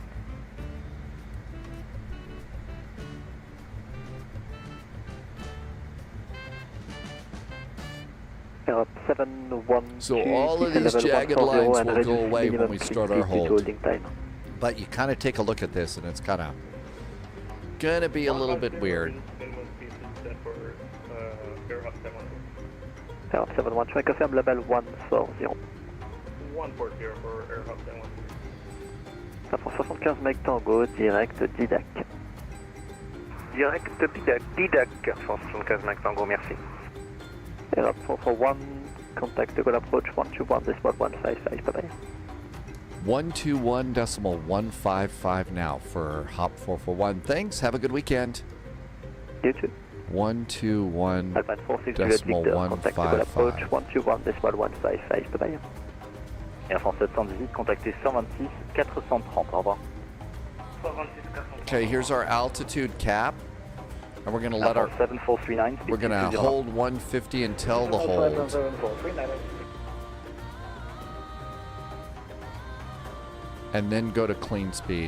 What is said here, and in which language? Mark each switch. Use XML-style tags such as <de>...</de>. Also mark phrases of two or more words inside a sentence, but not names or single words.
<en>So all of these jagged lines will go away when we start our hold. But you kind of take a look at this and it's kind of going to be a little bit weird. Air 71, je confirm level 140. 140 for Air Hub 71.</en> <fr>Ça pour 75 Mike Tango, direct Didac.</fr> <en>Direct Didac, 75 Mike Tango, merci. Air 441, contact the Gaulle approach 121.155, bye-bye. 121.155 now for Hop 441. Thanks, have a good weekend. You too. 121.155. 121.155, bye-bye.</en> <fr>Air France 718, contactez 126 430, au revoir.</fr> <en>Okay, here's our altitude cap. And we're going to let our... 7439, We're going to hold 150 until the hold. And then go to clean speed.</en>